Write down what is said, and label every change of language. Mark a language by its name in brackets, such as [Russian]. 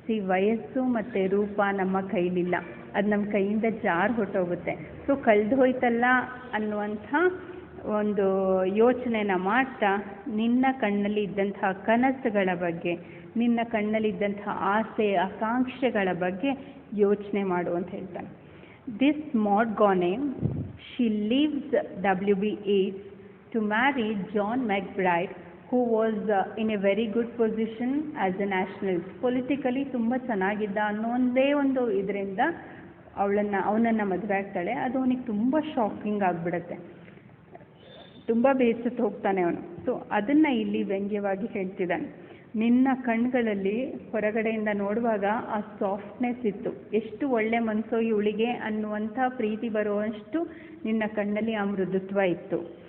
[Kannada] ವಯಸ್ಸು ಮತ್ತು ರೂಪ ನಮ್ಮ ಕೈಲಿಲ್ಲ, ಅದು ನಮ್ಮ ಕೈಯಿಂದ ಜಾರು ಹೊಟ್ಟೋಗುತ್ತೆ. ಸೊ ಕಳೆದು ಹೋಯ್ತಲ್ಲ ಅನ್ನುವಂಥ ಒಂದು ಯೋಚನೆನ ಮಾಡ್ತಾ ನಿನ್ನ ಕಣ್ಣಲ್ಲಿ ಇದ್ದಂತಹ ಕನಸುಗಳ ಬಗ್ಗೆ, ನಿನ್ನ ಕಣ್ಣಲ್ಲಿದ್ದಂಥ ಆಸೆ ಆಕಾಂಕ್ಷೆಗಳ ಬಗ್ಗೆ ಯೋಚನೆ ಮಾಡು ಅಂತ ಹೇಳ್ತಾನೆ. [English] This Montgomery, she leaves W.B. Yeats to marry John McBride, who was in a very good position as a nationalist. [Kannada] Politically ತುಂಬ ಚೆನ್ನಾಗಿದ್ದ ಅನ್ನೋ ಒಂದೇ ಒಂದು ಇದರಿಂದ ಅವನನ್ನು ಮದುವೆ ಆಗ್ತಾಳೆ. ಅದು ಅವನಿಗೆ ತುಂಬ ಶಾಕಿಂಗ್ ಆಗಿಬಿಡುತ್ತೆ, ತುಂಬ ಬೇಸತ್ತು ಹೋಗ್ತಾನೆ ಅವನು. ಸೊ ಅದನ್ನು ಇಲ್ಲಿ ವ್ಯಂಗ್ಯವಾಗಿ ಹೇಳ್ತಿದ್ದಾನೆ. ನಿನ್ನ ಕಣ್ಗಳಲ್ಲಿ ಹೊರಗಡೆಯಿಂದ ನೋಡುವಾಗ ಆ ಸಾಫ್ಟ್ನೆಸ್ ಇತ್ತು, ಎಷ್ಟು ಒಳ್ಳೆ ಮನಸ್ಸೋ ಇವಳಿಗೆ ಅನ್ನುವಂಥ ಪ್ರೀತಿ ಬರುವಷ್ಟು ನಿನ್ನ ಕಣ್ಣಲ್ಲಿ ಆ ಮೃದುತ್ವ ಇತ್ತು.